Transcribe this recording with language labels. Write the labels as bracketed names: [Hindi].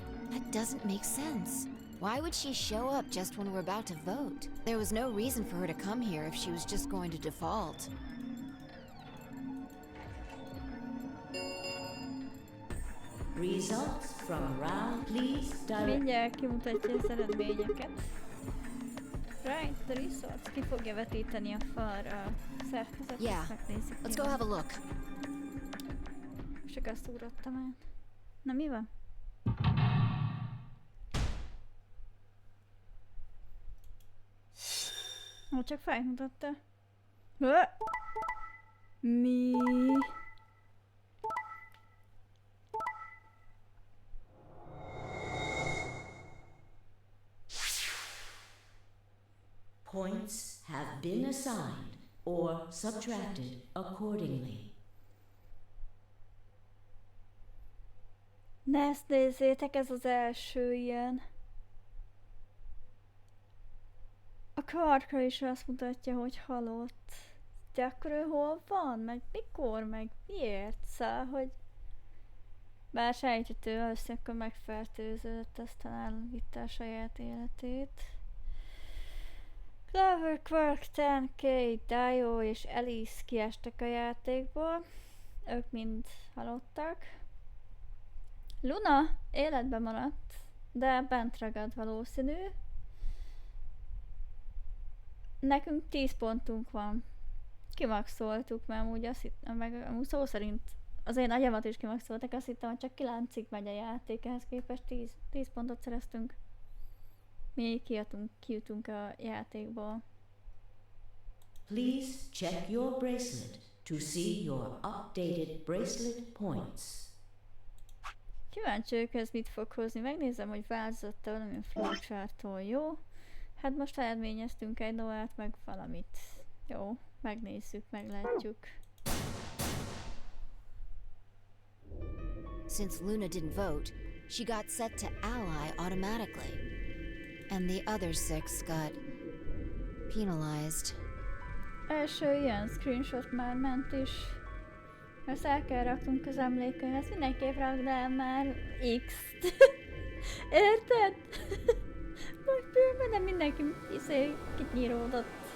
[English] That doesn't make sense. Why would she show up just when we're about to vote? There was no reason for her to come here if she was just going to default. Results from round, please direct. [Hungarian] Mindjárt kimutatja az eredményeket. [English] Right, the results. [Hungarian] Ki fogja vetíteni a falra a szerkezetet, [English] Yeah, [Hungarian] megnézzük. [English] let's go have a look. [Hungarian] Csak azt ugrottam át. Na mi van? Ó, csak fájt mutatta. Mi? [English] Points have been assigned or subtracted accordingly. [Hungarian] Ne ezt nézzétek, ez az első ilyen. A Quarkra is azt mutatja, hogy halott. De akkor ő hol van? Meg mikor? Meg miért? Szóval, hogy... Bár sejthető, valószínűleg akkor megfertőződött, aztán elvitte a saját életét. Clover, Quark, 10K, Dio és Alice kiestek a játékból. Ők mind halottak. Luna életben maradt, de bent ragad valószínű. Nekünk 10 pontunk van. Kimaxoltuk, mert amúgy azt hittem, meg amúgy szó szerint az én agyamat is kimaxoltak, azt hittem, hogy csak 9-ig megy a játék, ehhez képest 10 pontot szereztünk. Mi kijutunk a játékból. [English] Please check your bracelet to see your updated bracelet points. [Hungarian] Kíváncsi vagyok, ez mit fog hozni. Megnézem, hogy változott-e valamilyen flowcharttól, jó? Hát most eredményeztünk egy novát, meg valamit. Jó, megnézzük, meglátjuk. [English] Since Luna didn't vote, she got set to ally automatically. And the other 6 got penalized. [Hungarian] Első ilyen screenshot már ment is. Ezt el kell raknunk az emlékeihez. Mindenképp rakd el már X-t. Érted? Majd filmben nem mindenki kinyíródott.